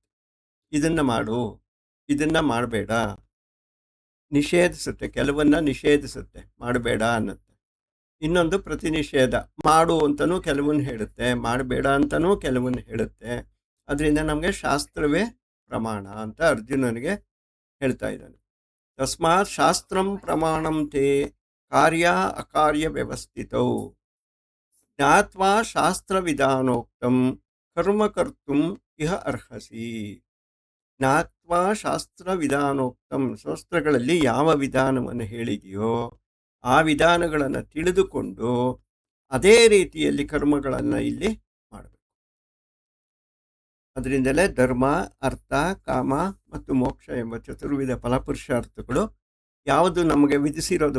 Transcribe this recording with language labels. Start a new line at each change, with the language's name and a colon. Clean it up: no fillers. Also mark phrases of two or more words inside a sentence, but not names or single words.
Kannada: ಇದನ್ನು ಮಾಡು, ಇದನ್ನು ಮಾಡಬೇಡ, ನಿಷೇಧಿಸುತ್ತೆ, ಕೆಲವನ್ನ ನಿಷೇಧಿಸುತ್ತೆ, ಮಾಡಬೇಡ ಅನ್ನತ್ತೆ. ಇನ್ನೊಂದು ಪ್ರತಿನಿಷೇಧ, ಮಾಡು ಅಂತಲೂ ಕೆಲವನ್ನ ಹೇಳುತ್ತೆ, ಮಾಡಬೇಡ ಅಂತಲೂ ಕೆಲವನ್ನ ಹೇಳುತ್ತೆ. ಅದರಿಂದ ನಮಗೆ ಶಾಸ್ತ್ರವೇ ಪ್ರಮಾಣ ಅಂತ ಅರ್ಜುನನಿಗೆ ಹೇಳ್ತಾ ಇದ್ದಾನೆ.
Sanskrit: ತಸ್ಮಾತ್ ಶಾಸ್ತ್ರಂ ಪ್ರಮಾಣಂ ತೇ ಕಾರ್ಯ ಅಕಾರ್ಯ ವ್ಯವಸ್ಥಿತೌ ಜ್ಞಾತ್ವಾ ಶಾಸ್ತ್ರವಿಧಾನೋಕ್ತಂ ಕರ್ಮ ಕರ್ತುಂ ಇಹ ಅರ್ಹಸಿ. ಜ್ಞಾತ್ವಾ ಶಾಸ್ತ್ರವಿಧಾನೋಕ್ತಂ,
Kannada: ಶಾಸ್ತ್ರಗಳಲ್ಲಿ ಯಾವ ವಿಧಾನವನ್ನು ಹೇಳಿದೆಯೋ ಆ ವಿಧಾನಗಳನ್ನು ತಿಳಿದುಕೊಂಡು ಅದೇ ರೀತಿಯಲ್ಲಿ ಕರ್ಮಗಳನ್ನು ಇಲ್ಲಿ ಮಾಡಬೇಕು. ಅದರಿಂದಲೇ ಧರ್ಮ, ಅರ್ಥ, ಕಾಮ ಮತ್ತು ಮೋಕ್ಷ ಎಂಬ ಚತುರ್ವಿಧ ಫಲಪುರುಷಾರ್ಥಗಳು ಯಾವುದು ನಮಗೆ ವಿಧಿಸಿರೋದು?